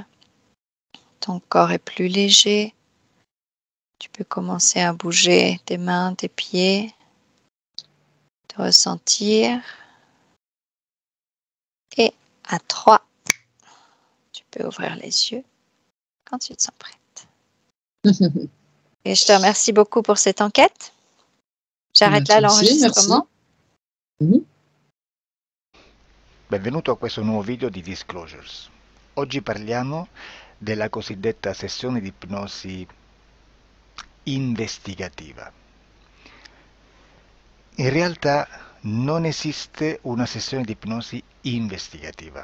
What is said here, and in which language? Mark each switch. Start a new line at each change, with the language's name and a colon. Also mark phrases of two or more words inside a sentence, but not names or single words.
French: Ton corps est plus léger. Tu peux commencer à bouger tes mains, tes pieds, te ressentir. Et à 3, tu peux ouvrir les yeux quand tu te sens prête. Et je te remercie beaucoup pour cette enquête. J'arrête là Toi aussi, merci. l'enregistrement. Mhm.
Italian: Benvenuto a questo nuovo video di Disclosures. Oggi parliamo della cosiddetta sessione di ipnosi investigativa. In realtà non esiste una sessione di ipnosi investigativa.